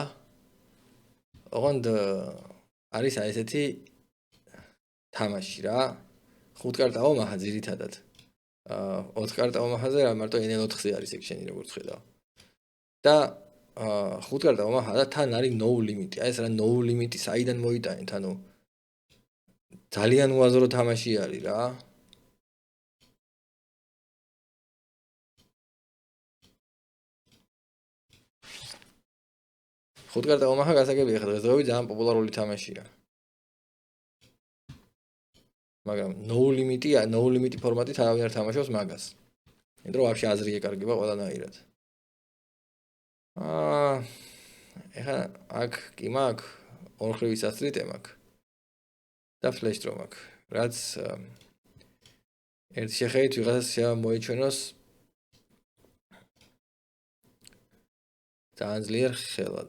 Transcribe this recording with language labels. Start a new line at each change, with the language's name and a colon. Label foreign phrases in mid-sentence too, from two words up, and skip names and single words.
Georgian: ოღონდ არის აი ესეთი თამაში რა. 5 კარტა ომაჰა ძირითადად. 4 კარტა ომაჰაზე რა მარტო NL4-ზე არის ეგ შენი როგორც ხედავ. და 5 კარტა ომაჰა და თან არის
English: no limit.
Georgian: აი ეს რა
English: no limit
Georgian: საიდან მოიტანეთ, ანუ ძალიან უაზრო თამაში არის რა. ხუთკარტა ომაჰა გასაგებია ხა დღესდღეობით ძალიან პოპულარული თამაშია. მაგრამ
English: no limit
Georgian: ფორმატით არავინ არ თამაშობს მაგას. იმიტომ რომ ვაფშე აზრი ეკარგება ყველანაირად. ეხლა აქ კი მაქვს ორხრივი სასტრიტე მაქვს და ფლეშ დრო მაქვს. რაც ერთ შეხედვით ვიღაცას მოეჩვენოს ძალიან ძლიერ ხელად.